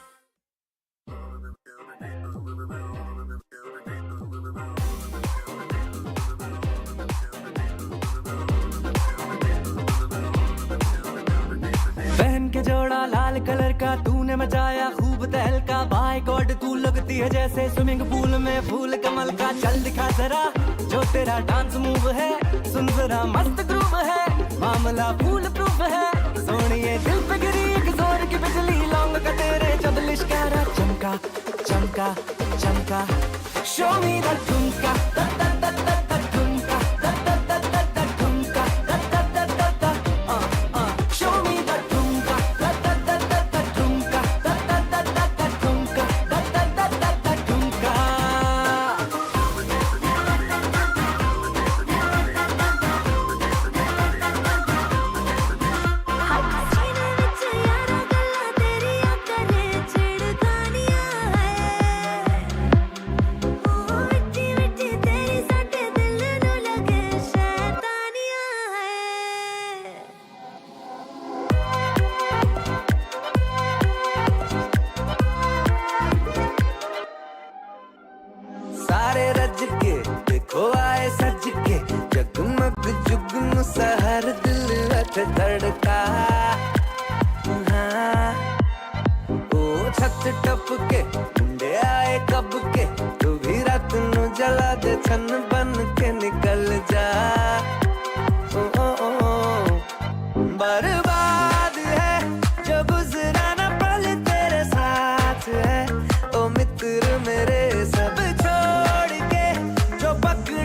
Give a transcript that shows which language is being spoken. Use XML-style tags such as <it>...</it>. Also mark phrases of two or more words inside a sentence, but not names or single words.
<hi>पहन के जोड़ा लाल कलर का तूने मचाया खूब तहलका</hi> <en>by God</en> <hi>तू लगती है जैसे</hi> <en>swimming pool</en> <hi>में फूल कमल का चल दिखा जरा जो तेरा</hi> <en>dance move</en> <hi>है सुन जरा मस्त ग्रूव है मामला</hi> <en>fool proof</en> <hi>है सोनिए दिल पे गिरी एक जोर की बिजली लौंग का तेरे जब लिश्कारा चमका चमका चमका</hi> <en>show me the</en> <hi>ठुमका ता ता ता ता ता ठुमका ता ता ता ता ता ठुमका ता ता ता ता ता</hi> <en>show me the</en> <hi>ठुमका ता ता ता ता ता ठुमका ता ता ता ता ता ठुमका ता ता ता ता ता ठुमका</hi> <pa>ਸੀਨੇ ਵਿਚ ਯਾਰਾ ਗੱਲਾਂ ਤੇਰੀਆਂ ਕਰੇ ਛਿੜਕਾਨੀਆਂ ਹੈ ਓ ਮਿੱਟੀ ਮਿੱਟੀ ਤੇਰੀ ਸਾਡੇ ਦਿਲ ਨੂੰ ਲੱਗੇ ਸ਼ੈਤਾਨੀਆਂ ਹੈ ਸਾਰੇ ਰੱਜ ਕੇ ਦੇਖੋ ਆਏ ਸੱਜ ਕੇ ਜਗਮਗ ਜੁਗਨੂੰ ਸਹਰ ਦਿਲ ਰੱਖ ਧੜਕਾ ਹਾਂ ਓ ਛੱਤ ਟੱਪ ਕੇ ਮੁੰਡੇ ਆਏ ਕਬ ਕੇ ਤੂ ਭੀ ਰਾਤ ਨੂੰ ਜਲਾ ਦੇ ਛਣ ਬਣ ਕੇ ਨਿਕਲ ਜਾ ਓ ਬਰਬਾਦ ਹੈ ਜੋ ਗੁਜ਼ਰਾ ਨਾ ਪਲ ਤੇਰੇ ਸਾਥ ਹੈ ਓ ਮਿੱਤਰ ਮੇਰੇ ਸਭ ਛੋੜ ਕੇ ਜੋ ਪਕ</pa>